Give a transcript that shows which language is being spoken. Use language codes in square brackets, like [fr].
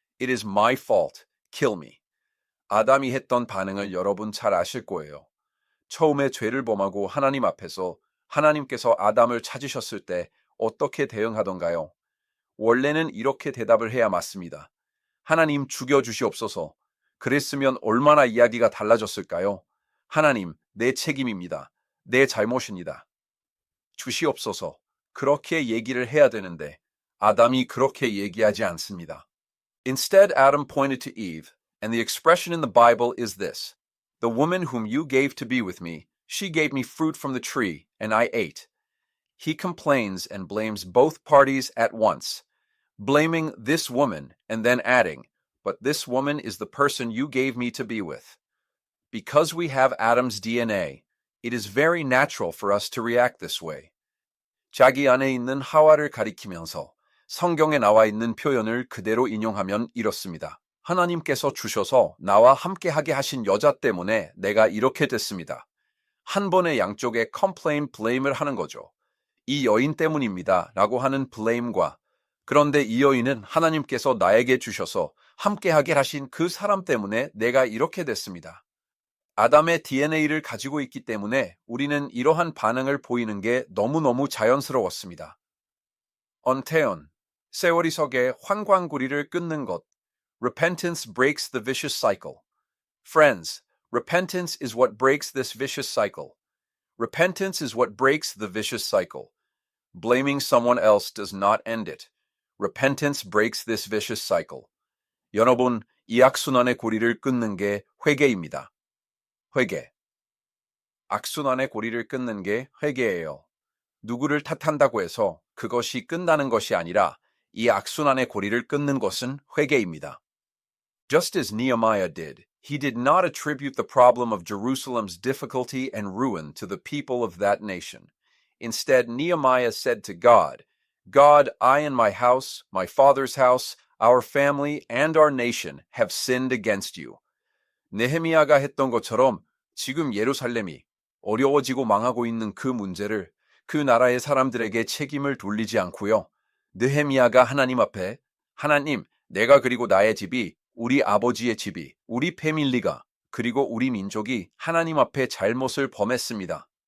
[en] It is my fault. Kill me. [ko] 아담이 했던 반응을 여러분 잘 아실 거예요. 처음에 죄를 범하고 하나님 앞에서 하나님께서 아담을 찾으셨을 때 어떻게 대응하던가요? 원래는 이렇게 대답을 해야 맞습니다. 하나님 죽여주시옵소서. 그랬으면 얼마나 이야기가 달라졌을까요? 하나님, 내 책임입니다. 내 잘못입니다. 주시옵소서. 그렇게 얘기를 해야 되는데 아담이 그렇게 얘기하지 않습니다. [en] Instead, Adam pointed to Eve, and the expression in the Bible is this: The woman whom you gave to be with me, she gave me fruit from the tree, and I ate. He complains and blames both parties at once, blaming this woman and then adding, but this woman is the person you gave me to be with. Because we have Adam's DNA, it is very natural for us to react this way. [ko] 자기 안에 있는 하와를 가리키면서 성경에 나와 있는 표현을 그대로 인용하면 이렇습니다. 하나님께서 주셔서 나와 함께하게 하신 여자 때문에 내가 이렇게 됐습니다. 한 번에 양쪽에 complain, blame을 하는 거죠. 이 여인 때문입니다 라고 하는 blame과 그런데 이 여인은 하나님께서 나에게 주셔서 함께하게 하신 그 사람 때문에 내가 이렇게 됐습니다. 아담의 DNA를 가지고 있기 때문에 우리는 이러한 반응을 보이는 게 너무너무 자연스러웠습니다. 언태연, 세월이석의 환광구리를 끊는 것. [en] Repentance breaks the vicious cycle. Friends, repentance is what breaks this vicious cycle. Repentance is what breaks the vicious cycle. Blaming someone else does not end it. Repentance breaks this vicious cycle. [ko] 여러분, 이 악순환의 고리를 끊는 게 회개입니다. 회개. 악순환의 고리를 끊는 게 회개예요. 누구를 탓한다고 해서 그것이 끝나는 것이 아니라 이 악순환의 고리를 끊는 것은 회개입니다. [en] Just as Nehemiah did, he did not attribute the problem of Jerusalem's difficulty and ruin to the people of that nation. Instead, Nehemiah said to God, God, I and my house, my father's house, our family, and our nation have sinned against you. [ko] 느헤미야가 했던 것처럼 지금 예루살렘이 어려워지고 망하고 있는 그 문제를 그 나라의 사람들에게 책임을 돌리지 않고요. 느헤미야가 하나님 앞에 하나님, 내가 그리고 나의 집이 우리 아버지의 집이 우리 패밀리가 그리고 우리 민족이 하나님 앞에 잘못을 범했습니다.